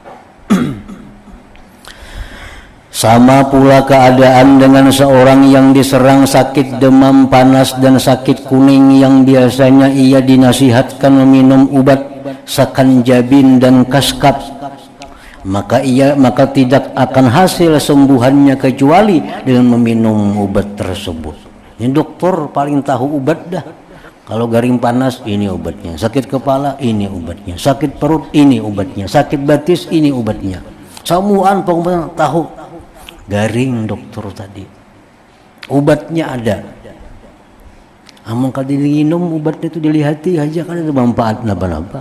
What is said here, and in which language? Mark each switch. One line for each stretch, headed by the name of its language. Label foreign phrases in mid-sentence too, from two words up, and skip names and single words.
Malay: Sama pula keadaan dengan seorang yang diserang sakit demam panas dan sakit kuning yang biasanya ia dinasihatkan meminum obat sakanjabin dan kaskap, maka tidak akan hasil sembuhannya kecuali dengan meminum obat tersebut.
Banjar: Ini dokter paling tahu obat dah. Kalau garing panas ini obatnya, sakit kepala ini obatnya, sakit perut ini obatnya, sakit batis ini obatnya. Samuan pokoknya tahu. Garing dokter tadi, obatnya ada. Amun kalau diminum obatnya itu dilihati aja kan ada manfaat napa-napa.